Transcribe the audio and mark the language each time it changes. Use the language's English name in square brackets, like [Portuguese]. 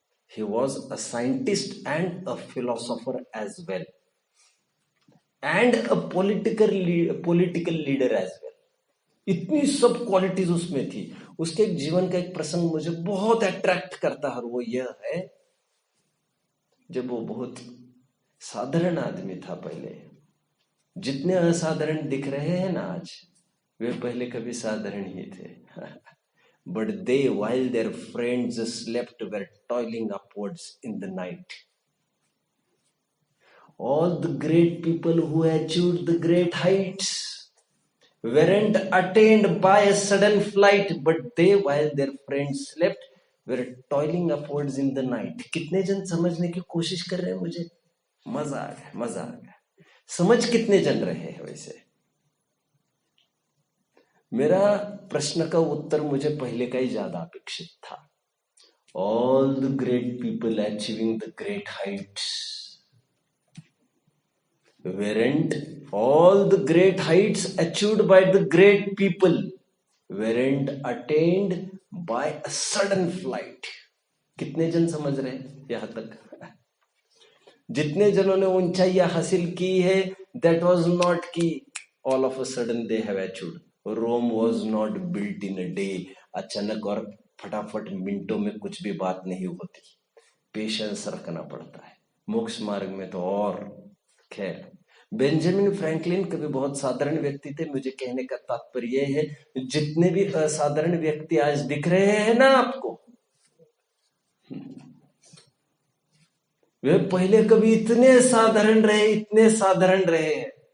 [English] He was a scientist and a philosopher as well, and a political leader as well. [Hindi] इतनी सब qualities उसमें थी। उसके एक जीवन का एक प्रसंग मुझे बहुत अट्रैक्ट करता है, और वो यह है, जब वो बहुत साधारण आदमी था पहले। जितने असाधारण दिख रहे हैं ना आज, वे पहले कभी साधारण ही थे। [English] But they, while their friends slept, were toiling upwards in the night. All the great people who achieved the great heights weren't attained by a sudden flight, but they, while their friends slept, were toiling upwards in the night. [Hindi] कितने जन समझने की कोशिश कर रहे हैं? मुझे मजा आ गया, मजा आ गया। समझ कितने जन रहे हैं? वैसे मेरा प्रश्न का उत्तर मुझे पहले का ही ज्यादा अपेक्षित था। [English] All the great people achieving the great heights weren't, all the great heights achieved by the great people weren't attained by a sudden flight. [Hindi] कितने जन समझ रहे हैं यहां तक? जितने जनों ने ऊंचाइयां हासिल की है, [English] that was not [Hindi] कि [English] all of a sudden they have achieved. Rome was not built in a day. [Hindi] अचानक और फटाफट मिनटों में कुछ भी बात नहीं होती। पेशेंस रखना पड़ता है। मोक्ष मार्ग में तो और। खैर, बेंजामिन फ्रैंकलिन कभी बहुत साधारण व्यक्ति थे। मुझे कहने का तात्पर्य यह है, जितने भी असाधारण व्यक्ति आज दिख रहे हैं ना आपको, वे पहले कभी इतने साधारण रहे, इतने साधारण रहे हैं।